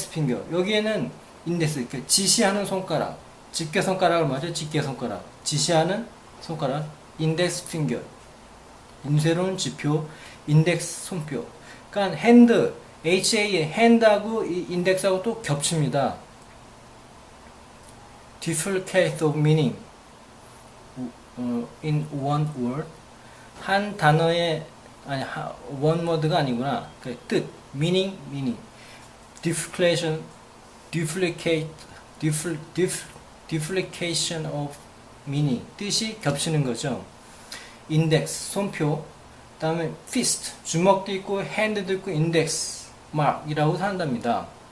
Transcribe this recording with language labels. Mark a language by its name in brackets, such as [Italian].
[Korean] 여기에는 인덱스, 지시하는 손가락, 집게손가락을 말하죠. 집게손가락. 지시하는 손가락, 인덱스 핑거, 인쇄로는 지표, 인덱스 손표. 그러니까 핸드, HA 핸드하고 이 인덱스하고 또 겹칩니다. [English] Duplicate of meaning in one word. [Korean] 한 단어의 아니 [English] one word [Korean] 가 아니구나. 그 뜻, meaning. [English] Duplication of meaning. [Korean] 뜻이 겹치는 거죠. 인덱스, 손표. 다음에 fist, 주먹도 있고 hand도 있고 index mark이라고 한답니다.